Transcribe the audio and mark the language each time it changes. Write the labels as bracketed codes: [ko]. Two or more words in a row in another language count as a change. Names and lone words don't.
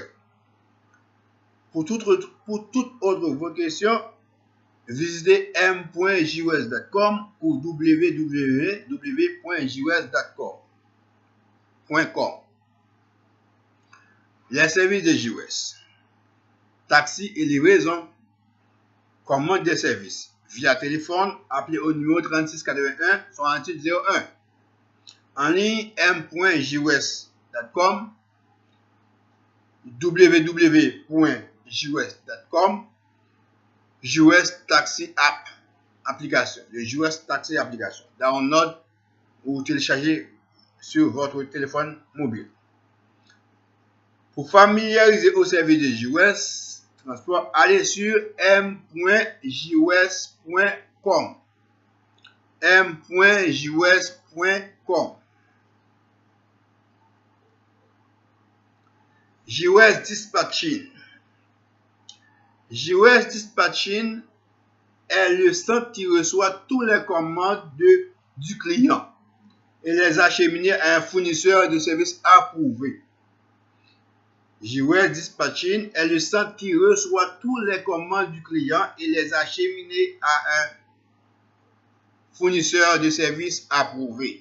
[fr] Pour toute autre question, visitez m.jos.com ou www.jos.com. Les services de JOS. Taxi et livraison. Commande des services. Via téléphone, appelez au numéro 36 81 68 01. En ligne, m.jos.com, www.jos.com, JOS Taxi App, application. Le JOS Taxi application. Download ou télécharger sur votre téléphone mobile. Pour familiariser au service de JOS Transport, allez sur m.jos.com. m.jos.com. JOS Dispatching. JOS Dispatching est le centre qui reçoit toutes les commandes du client et les acheminer à un fournisseur de services approuvé. JOS Dispatching est le centre qui reçoit toutes les commandes du client et les acheminer à un fournisseur de services approuvé.